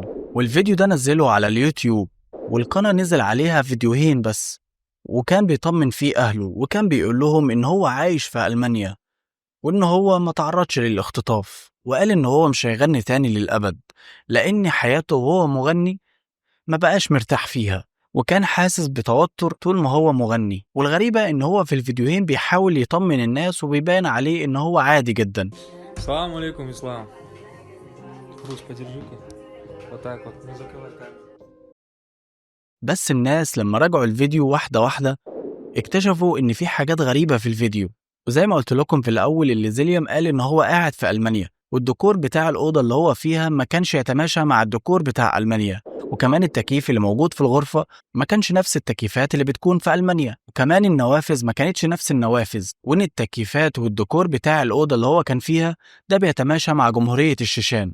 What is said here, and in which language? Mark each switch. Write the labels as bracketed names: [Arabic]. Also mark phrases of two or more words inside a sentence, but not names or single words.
[Arabic] والفيديو ده نزله على اليوتيوب، والقناة نزل عليها فيديوهين بس، وكان بيطمن فيه أهله، وكان بيقول لهم إن هو عايش في ألمانيا، وإن هو ما تعرضش للاختطاف، وقال إن هو مش هيغني تاني للأبد، لأن حياته وهو مغني ما بقاش مرتاح فيها، وكان حاسس بتوتر طول ما هو مغني. والغريبة ان هو في الفيديوهين بيحاول يطمن الناس وبيبان عليه ان هو عادي جدا. سلام عليكم, [Russian] Ислам. Русь, подержи-ка. Вот так вот. Не закрывай камеру. [Arabic] بس الناس لما راجعوا الفيديو واحدة واحدة اكتشفوا ان في حاجات غريبة في الفيديو. وزي ما قلت لكم في الاول، اللي زيليام قال ان هو قاعد في ألمانيا، والديكور بتاع الأوضة اللي هو فيها ما كانش يتماشى مع الديكور بتاع ألمانيا، وكمان التكييف اللي موجود في الغرفة ما كانش نفس التكييفات اللي بتكون في ألمانيا، وكمان النوافذ ما كانتش نفس النوافذ، وإن التكييفات والديكور بتاع الأوضة اللي هو كان فيها ده بيتماشى مع جمهورية الشيشان.